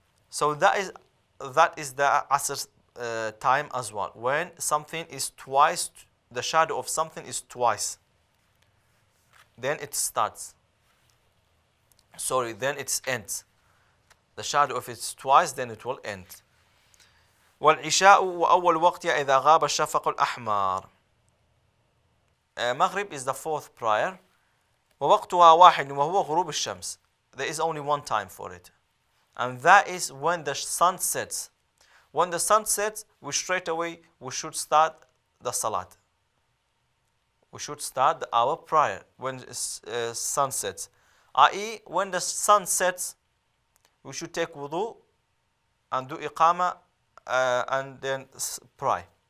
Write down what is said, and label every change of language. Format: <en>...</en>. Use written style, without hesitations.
<en>So that is the Asr time as well. When something is twice, the shadow of something is twice, then it starts. Then it ends. The shadow of it is twice, then it will end.</en> <ar>والعشاء وأول وقتها إذا غاب الشفق الأحمر.</ar> <en>Maghrib is the fourth prayer.</en> <ar>ووقتها واحد وهو غروب الشمس.</ar> <en>There is only one time for it, and that is when the sun sets. When the sun sets, we should start the salat. We should start our prayer when sun sets. i.e. when the sun sets, we should take wudu and do iqama and then pray.</en>